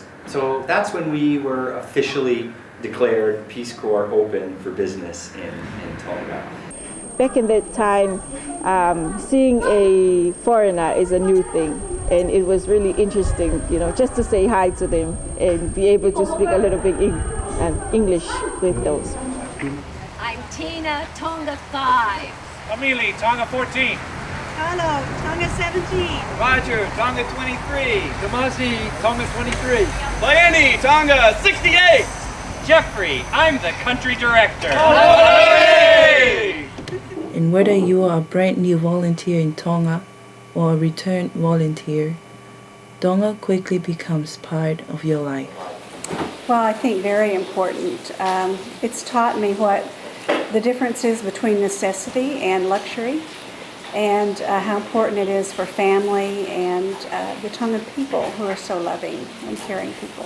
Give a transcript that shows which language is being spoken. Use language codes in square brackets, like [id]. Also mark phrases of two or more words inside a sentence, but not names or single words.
[en] So that's when we were officially declared Peace Corps open for business in Tonga. Back in that time, seeing a foreigner is a new thing, and it was really interesting, you know, just to say hi to them and be able to speak a little bit English with those. I'm Tina, Tonga 5. Amelie, Tonga 14. Hello, Tonga 17. Roger, Tonga 23. Kamasi, Tonga 23. Miami, Tonga 68. Jeffrey, I'm the country director. Hey! And whether you are a brand new volunteer in Tonga or a returned volunteer, Tonga quickly becomes part of your life. Well, I think very important. It's taught me what the difference is between necessity and luxury, and how important it is for family and the Tongan people who are so loving and caring people.